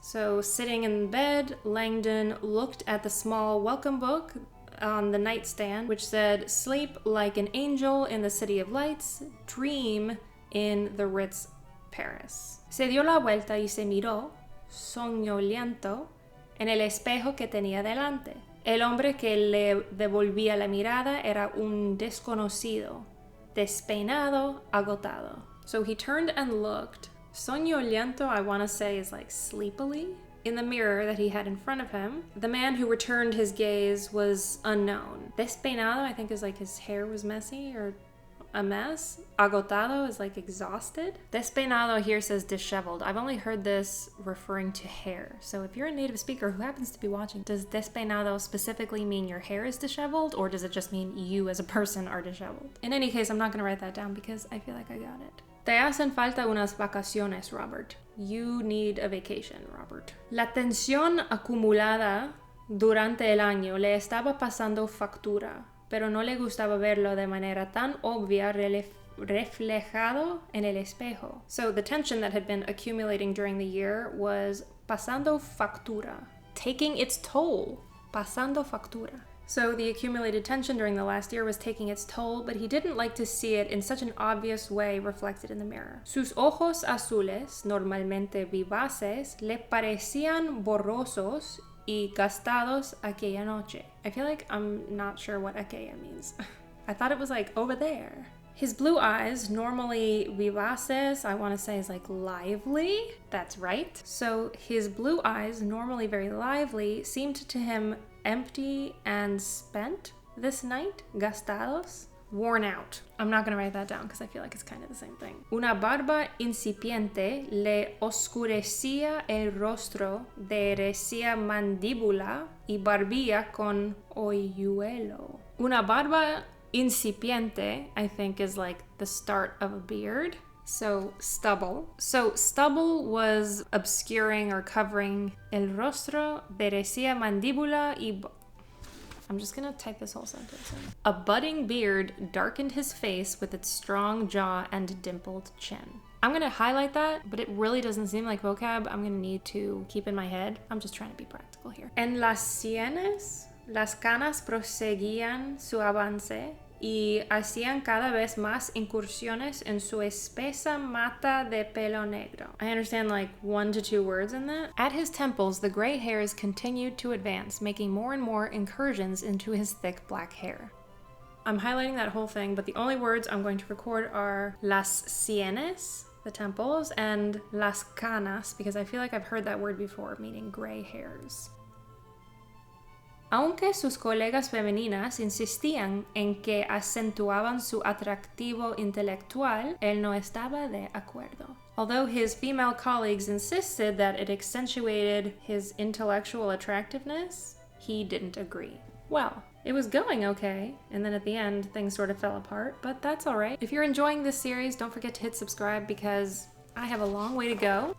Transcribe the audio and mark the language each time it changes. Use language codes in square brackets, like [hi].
[en] So, sitting in bed, Langdon looked at the small welcome book on the nightstand, which said, "Sleep like an angel in the city of lights, dream in the Ritz, Paris." [es] Se dio la vuelta y se miró, soñoliento, en el espejo que tenía delante. El hombre que le devolvía la mirada era un desconocido, despeinado, agotado. [en] So he turned and looked. Soñoliento, I want to say, is like sleepily. In the mirror that he had in front of him. The man who returned his gaze was unknown. Despeinado, I think, is like his hair was messy or a mess. Agotado is like exhausted. Despeinado here says disheveled. I've only heard this referring to hair. So if you're a native speaker who happens to be watching, does despeinado specifically mean your hair is disheveled, or does it just mean you as a person are disheveled? In any case, I'm not going to write that down because I feel like I got it. [es] Te hacen falta unas vacaciones, Robert. [en] You need a vacation, Robert. [es] La tensión acumulada durante el año le estaba pasando factura, pero no le gustaba verlo de manera tan obvia reflejado en el espejo. [en] So the tension that had been accumulating during the year was pasando factura, taking its toll. [es] Pasando factura. [en] So the accumulated tension during the last year was taking its toll, but he didn't like to see it in such an obvious way reflected in the mirror. [es] Sus ojos azules, normalmente vivaces, le parecían borrosos y gastados aquella noche. [en] I feel like I'm not sure what aquella means. I thought it was like over there. His blue eyes, normally vivaces, I want to say is like lively. That's right. So his blue eyes, normally very lively, seemed to him empty and spent this night, gastados, worn out. I'm not going to write that down because I feel like it's kind of the same thing. [es] Una barba incipiente le oscurecía el rostro, decía mandíbula y barbilla con hoyuelo. Una barba incipiente, [en] I think, is like the start of a beard. So stubble. So stubble was obscuring or covering [es] el rostro, decía mandíbula y... [en] I'm just gonna type this whole sentence in. A budding beard darkened his face with its strong jaw and dimpled chin. I'm gonna highlight that, but it really doesn't seem like vocab I'm gonna need to keep in my head. I'm just trying to be practical here. [es] En las sienes, las canas proseguían su avance y hacían cada vez más incursiones en su espesa mata de pelo negro. [en] I understand like 1 to 2 words in that. At his temples, the gray hairs continued to advance, making more and more incursions into his thick black hair. I'm highlighting that whole thing, but the only words I'm going to record are [es] las sienes, [en] the temples, and [es] las canas, [en] because I feel like I've heard that word before, meaning gray hairs. [es] Aunque sus colegas femeninas insistían en que acentuaban su atractivo intelectual, él no estaba de acuerdo. [en] Although his female colleagues insisted that it accentuated his intellectual attractiveness, he didn't agree. Well, it was going okay, and then at the end, things sort of fell apart, but that's all right. If you're enjoying this series, don't forget to hit subscribe because I have a long way to go.